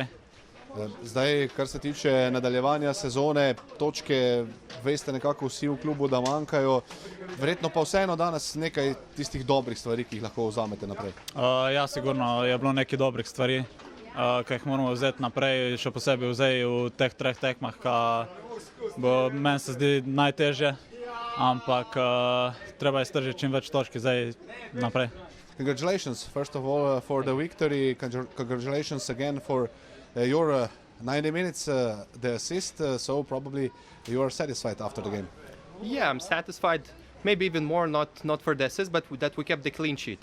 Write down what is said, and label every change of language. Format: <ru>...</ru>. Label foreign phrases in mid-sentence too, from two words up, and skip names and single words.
<sl>Zdaj, kar se tiče nadaljevanja sezone, točke, veste nekako vsi v klubu, da manjkajo, verjetno pa vseeno danes nekaj tistih dobrih stvari, ki jih lahko vzamete naprej. Ja, sigurno je bilo nekaj dobrih stvari, ki jih moramo vzeti naprej, še posebej vzeti v teh treh tekmah, meni se zdi najtežje, ampak treba je stržiti čim več točki zdaj naprej.</sl> <en>Congratulations, first of all, for the victory. Congratulations again for your 90 minutes, the assist, so probably you are satisfied after the game. Yeah, I'm satisfied. Maybe even more, not for the assist, but that we kept the clean sheet.</en>